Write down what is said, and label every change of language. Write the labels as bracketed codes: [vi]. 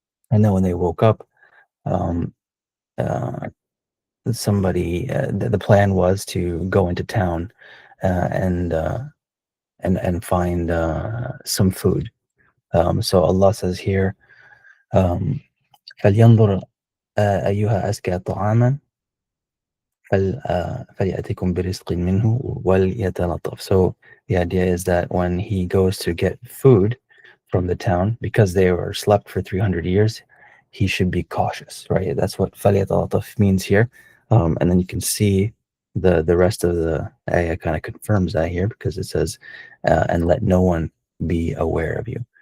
[en] And then when they woke up, um, uh, the plan was to go into town uh, and uh, and find some food. So Allah says here, [ar] فلينظر أيها أزكى طعاما فليأتكم برزق منه وليتلطف. [en] So the idea is that when he goes to get food from the town, because they were slept for 300 years, he should be cautious, right? That's what فليتلطف means here. And then you can see the rest of the ayah kind of confirms that here, because it says, and let no one be aware of you.